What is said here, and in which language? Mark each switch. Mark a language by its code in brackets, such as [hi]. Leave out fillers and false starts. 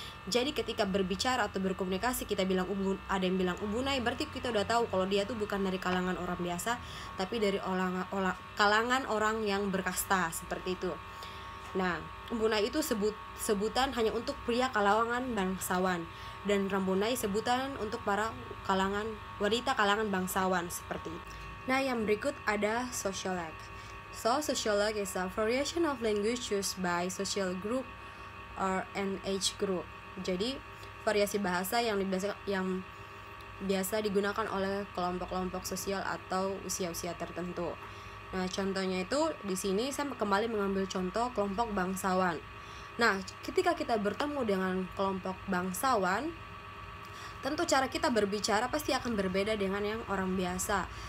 [id] Jadi ketika berbicara atau berkomunikasi kita bilang ada yang bilang umbunai, berarti kita udah tahu kalau dia tuh bukan dari kalangan orang biasa, tapi dari kalangan orang yang berkasta, seperti itu. Nah, umbunai itu sebutan hanya untuk pria kalangan bangsawan, dan rambunai sebutan untuk para wanita kalangan bangsawan, seperti itu. Nah, yang berikut ada sociolog. [en] So, sociolog is a variation of language used by social group or an age group. [id] Jadi, variasi bahasa yang biasa digunakan oleh kelompok-kelompok sosial atau usia-usia tertentu. Nah, contohnya itu di sini saya kembali mengambil contoh kelompok bangsawan. Nah, ketika kita bertemu dengan kelompok bangsawan, tentu cara kita berbicara pasti akan berbeda dengan yang orang biasa.